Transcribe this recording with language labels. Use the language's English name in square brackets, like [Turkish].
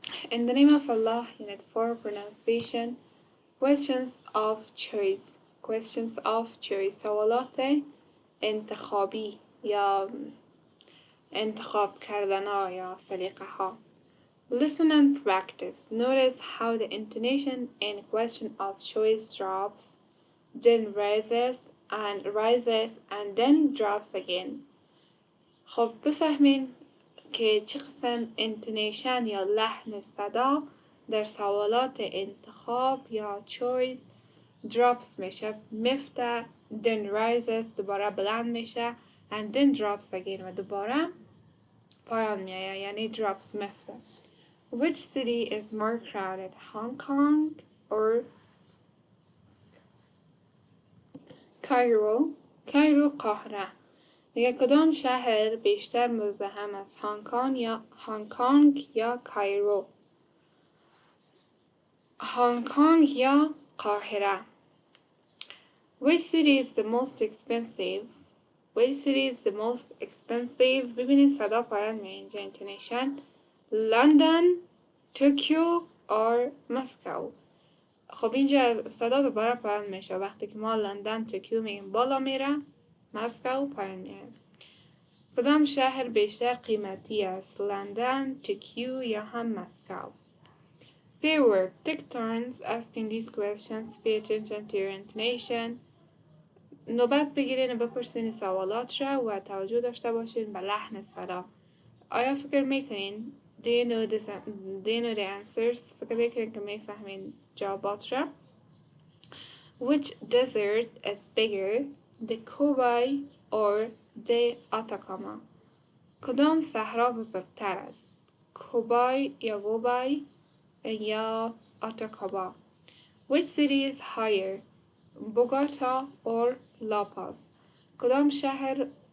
[English] In the name of Allah, Unit 4 Pronunciation. Questions of choice. Questions of choice. [Persian] سوالات انتخابی یا انتخاب کردن ها یا سلیقه ها. [English] Listen and practice. Notice how the intonation in question of choice drops, then rises and then drops again. [Persian] خب بفهمین که چه قسم intonation یا لحن صدا در سوالات انتخاب یا [English] choice drops [Persian] میشه، مفته، [English] then rises [Persian] دوباره بلند میشه [English] and then drops again [Persian] و دوباره پایان میایه، یعنی drops مفته. [English] Which city is more crowded, Hong Kong or Cairo? [Persian] Cairo قاهره. دیگه کدام شهر بیشتر مزدحم است، هنگ کانگ یا کایرو؟ هنگ کانگ یا قاهره. [English] Which city is the most expensive? Which city is the most expensive? [Persian] ببینید صدا پایان می اینجا intonation. لندن، توکیو or مسکو. خب اینجا صدا دوباره پایان میشه وقتی که ما لندن توکیو میگیم بالا میره، مسکو پایان میره. کدام شهر بیشتر قیمتی است، لندن، توکیو یا هم مسکو؟ [English] Pair work. Take turns asking these questions. Pay attention to your intonation. [Persian] نوبت بگیرین و بپرسین سوالات را و توجه داشته باشین به لحن صدا. آیا فکر میکنین [English] do you know the answers؟ [Persian] فکر میکنین که میفهمین جوابات را؟ [English] Which desert is bigger, the Gobi or the Atacama؟ [Persian] کدام صحرا بزرگتر است، کوبای یا گوبای یا آتاکابا؟ [English] Which city is higher, Bogota or La Paz؟ [Persian] کدام شهر